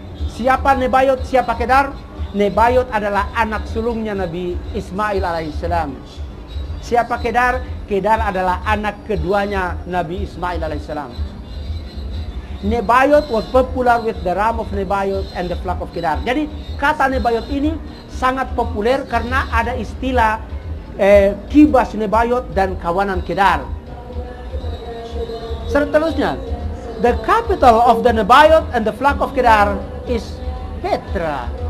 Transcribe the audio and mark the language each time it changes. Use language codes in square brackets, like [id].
[id] Siapa Nebayot, siapa Kedar? Nebayot adalah anak sulungnya Nabi Ismail alaihissalam. Siapa Kedar? Kedar adalah anak keduanya Nabi Ismail alaihissalam. [en] Nebayot was popular with the ram of Nebayot and the flock of Kedar. [id] Jadi kata Nebayot ini sangat populer karena ada istilah kibas Nebayot dan kawanan Kedar. Seterusnya, [en] the capital of the Nebayot and the flock of Kedar is Petra.